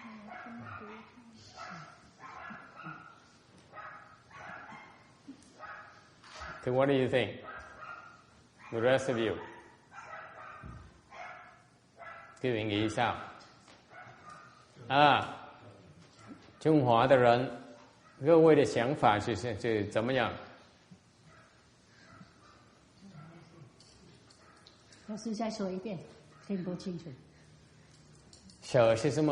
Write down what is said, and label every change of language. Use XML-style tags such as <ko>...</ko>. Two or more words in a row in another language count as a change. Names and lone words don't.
<en>So what do you think? The rest of you?</en> <vi>各位 nghĩ sao?</vi> <zh>中华的人，各位的想法是怎么样？老师再说一遍，听不清楚。舍是什么？</zh>